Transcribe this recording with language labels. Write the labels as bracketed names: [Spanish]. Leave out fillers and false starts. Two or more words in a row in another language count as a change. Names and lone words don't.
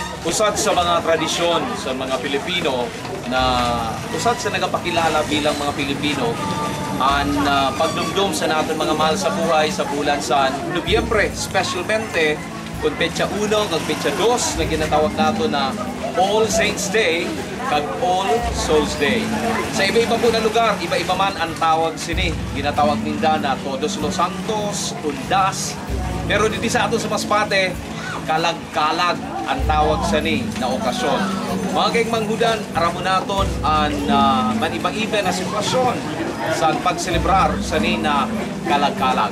[Masbatenyo] usad sa mga tradisyon sa mga Pilipino na usad sa nagapakilala bilang mga Pilipino ang pagdumdum sa natin mga mahal sa buhay sa bulan sa Nobyembre, specialmente kung petsa 1 kag petsa 2 na ginatawag nato na [English] All Saints Day [Masbatenyo] kag [English] All Souls Day. [Masbatenyo] Sa iba-iba po na lugar, iba-iba man ang tawag sini. Ginatawag ninda na [Spanish] Todos los Santos, [Masbatenyo] Undas. Pero dito sa ato sa Masbate, kalag-kalag ang tawag sa ni na okasyon. Mga kayong manghudan, aramo naton ang maniba-iba na sitwasyon sa pagselebrar sa ni na kalag-kalag.